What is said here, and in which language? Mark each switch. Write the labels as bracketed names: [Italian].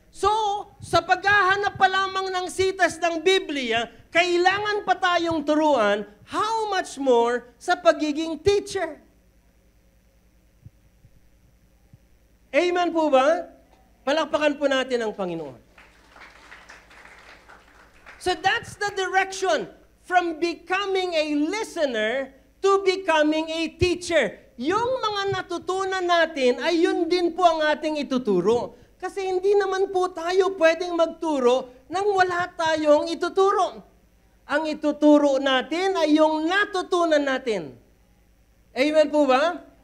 [Filipino] So, sa paghahanap pa lamang ng sitas ng Biblia, kailangan pa tayong turuan, [English] how much more [Filipino] sa pagiging teacher? Amen po ba? Palakpakan po natin ang Panginoon. [English] So that's the direction from becoming a listener to becoming a teacher. [Filipino] Yung mga natutunan natin ay yun din po ang ating ituturo. Kasi hindi naman po tayo pwedeng magturo nang wala tayong ituturo. Ang ituturo natin ay yung natutunan natin. Amen po ba?